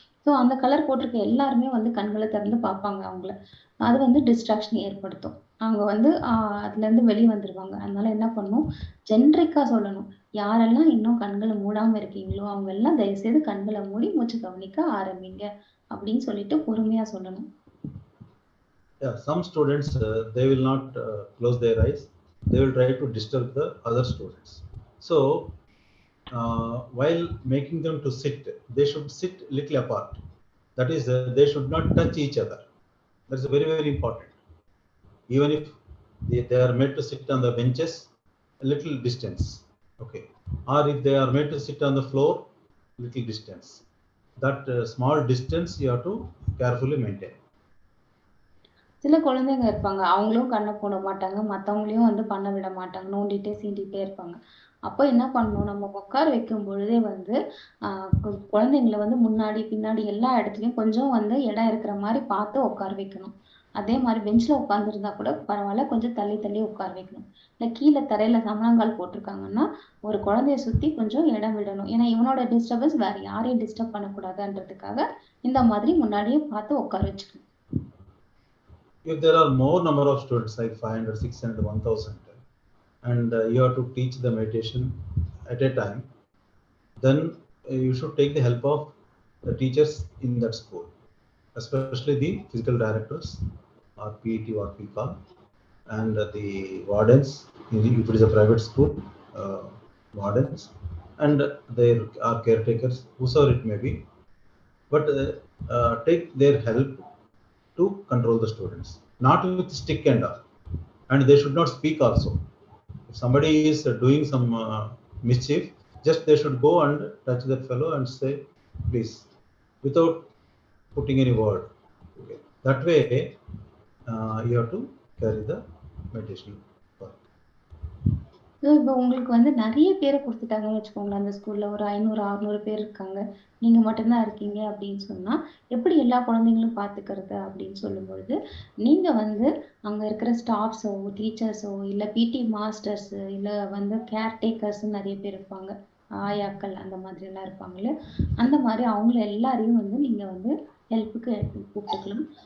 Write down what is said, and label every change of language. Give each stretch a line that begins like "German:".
Tamil: So அந்த colour போட்டிருக்க எல்லாருமே வந்து கண்களை திறந்து பார்ப்பாங்க அவங்கள. அது வந்து டிஸ்ட்ராக்ஷன் ஏற்படுத்தும். அவங்க வந்து அதுல இருந்து வெளியே வந்துருவாங்க. அதனால என்ன பண்ணணும், ஜென்ரிக்கா சொல்லணும். யாரெல்லாம் இன்னும் கண்களை மூடாம இருக்கீங்களோ அவங்க எல்லாம் தயவு செய்து கண்களை மூடி மூச்சு கவனிக்க ஆரம்பிங்க அப்படின்னு சொல்லிட்டு பொறுமையா சொல்லணும்.
English: Yeah, some students they will not close their eyes. They will try to disturb the other students. So while making them to sit, they should sit little apart. That is, they should not touch each other. That's very, very important. Even if they are made to sit on the benches, a little distance, okay, or if they are made to sit on the floor, little distance. That small distance you have to carefully maintain. சில குழந்தைங்க இருப்பாங்க, அவங்களும் கண்ணை போட மாட்டாங்க, மற்றவங்களையும் வந்து பண்ண விட மாட்டாங்க, நோண்டிட்டே சீண்டிட்டே இருப்பாங்க. அப்போ என்ன பண்ணணும், நம்ம உட்கார வைக்கும் பொழுதே வந்து குழந்தைங்களை வந்து முன்னாடி பின்னாடி எல்லா இடத்துலையும் கொஞ்சம் வந்து இடம் இருக்கிற மாதிரி பார்த்து உட்கார வைக்கணும். அதே மாதிரி பெஞ்சில் உட்காந்துருந்தா கூட பரவாயில்ல, கொஞ்சம் தள்ளி தள்ளி உட்கார வைக்கணும். இல்லை கீழே தரையில சமணங்கால் போட்டிருக்காங்கன்னா ஒரு குழந்தைய சுற்றி கொஞ்சம் இடம் விடணும். ஏன்னா இவனோட டிஸ்டர்பன்ஸ் வேற யாரையும் டிஸ்டர்ப் பண்ணக்கூடாதுன்றதுக்காக இந்த மாதிரி முன்னாடியே பார்த்து உட்கார வச்சுக்கணும். If there are more number of students like 500, 600, 1000, and you have to teach the meditation at a time, then you should take the help of the teachers in that school, especially the physical directors or PET what we call, and the wardens if it is a private school, wardens and their caretakers, whosoever it may be, but take their help to control the students, not with stick and all, and they should not speak also. If somebody is doing some mischief, just they should go and touch that fellow and say please, without putting any word. Okay. That way you have to carry the meditation work.
Tamil: இப்போ உங்களுக்கு வந்து நிறைய பேரை கொடுத்துட்டாங்கன்னு வச்சுக்கோங்களேன், அந்த ஸ்கூல்ல ஒரு 500 600 பேர் இருக்காங்க, நீங்க மட்டும்தான் இருக்கீங்க அப்படின்னு சொன்னா எப்படி எல்லா குழந்தைங்களும் பார்த்துக்கிறது அப்படின்னு சொல்லும் பொழுது நீங்க வந்து அங்க இருக்கிற ஸ்டாஃப்ஸோ டீச்சர்ஸோ இல்ல பிடி மாஸ்டர்ஸ் இல்ல வந்து கேர்டேக்கர்ஸ் நிறைய பேர் இருப்பாங்க, ஆயாக்கள் அந்த மாதிரி எல்லாம் இருப்பாங்களே, அந்த மாதிரி அவங்கள எல்லாரையும் வந்து நீங்க வந்து ஹெல்ப்புக்கு கூப்பிட்டுக்கலாம்.